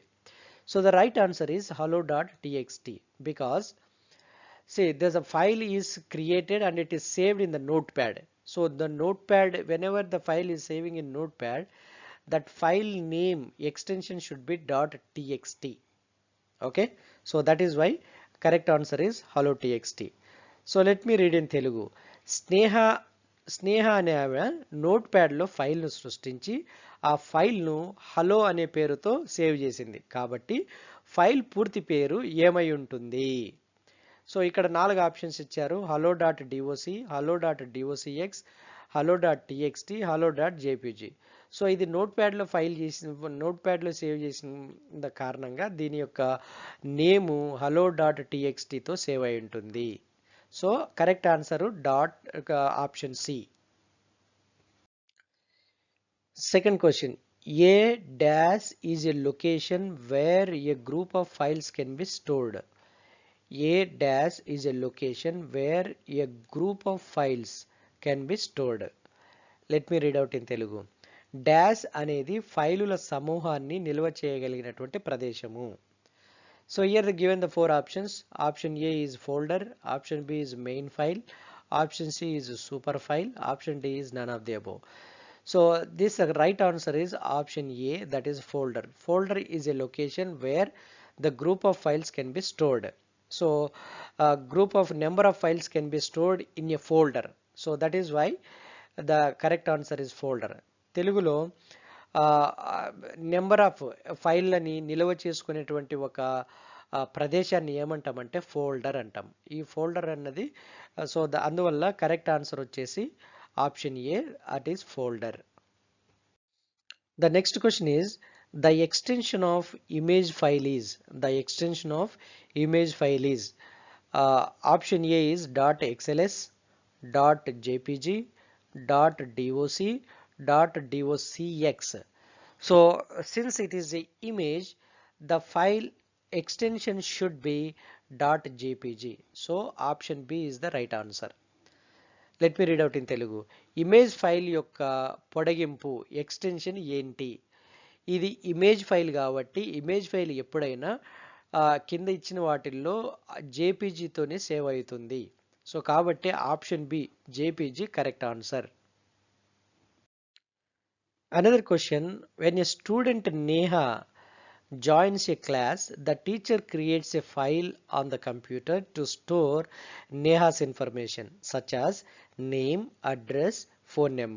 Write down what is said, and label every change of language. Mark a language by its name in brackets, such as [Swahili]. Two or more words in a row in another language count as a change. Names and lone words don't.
[English] So the right answer is hello.txt, because see, there's a file is created and it is saved in the Notepad. So the Notepad, whenever the file is saving in Notepad, that file name extension should be .txt. Okay, so that is why correct answer is hello.txt. So let me read in Telugu. [Telugu] స్నేహ అనే ఆమె నోట్ ప్యాడ్లో ఫైల్ను సృష్టించి ఆ ఫైల్ను హలో అనే పేరుతో సేవ్ చేసింది, కాబట్టి ఫైల్ పూర్తి పేరు ఏమై ఉంటుంది? సో ఇక్కడ 4 ఆప్షన్స్ ఇచ్చారు: [English] hello.doc, hello.docx, hello.txt, hello.jpg. [Telugu] సో ఇది నోట్ ప్యాడ్లో సేవ్ చేసిన కారణంగా దీని యొక్క నేము hello.txtతో సేవ్ అయి ఉంటుంది. [English] So correct answer option C. Second question, a dash is a location where a group of files can be stored. A dash is a location where a group of files can be stored. Let me read out in Telugu. [Telugu] Dash అనేది ఫైలుల సమూహాన్ని నిల్వ చేయగలిగినటువంటి ప్రదేశము. [English] So here the given the four options. Option A is folder, option B is main file, option C is super file, option D is none of the above. So this right answer is option A, that is folder. Folder is a location where the group of files can be stored. So a group of number of files can be stored in a folder. So that is why the correct answer is folder. [Telugu] తెలుగులో [English] number of [Telugu] ఫైళ్ళని నిల్వ చేసుకునేటువంటి ఒక ప్రదేశాన్ని ఏమంటామంటే ఫోల్డర్ అంటాం. ఈ ఫోల్డర్ అన్నది సో అందువల్ల [English] correct answer [Telugu] వచ్చేసి [English] option A, that is folder. The next question is the extension of image file is option A is .xls, .jpg, .doc, .docx. So since it is a image, the file extension should be .jpg. So option B is the right answer. Let me read out in Telugu. [Telugu] ఇమేజ్ ఫైల్ యొక్క పొడిగింపు ఎక్స్టెన్షన్ ఏంటి? ఇది ఇమేజ్ ఫైల్ కాబట్టి ఇమేజ్ ఫైల్ ఎప్పుడైనా కింద ఇచ్చిన వాటిల్లో జేపీజీతోనే సేవ్ అవుతుంది. [English] So kaabatti option B JPG correct answer. Another question, when a student Neha joins a class, the teacher creates a file on the computer to store Neha's information such as name, address, phone number.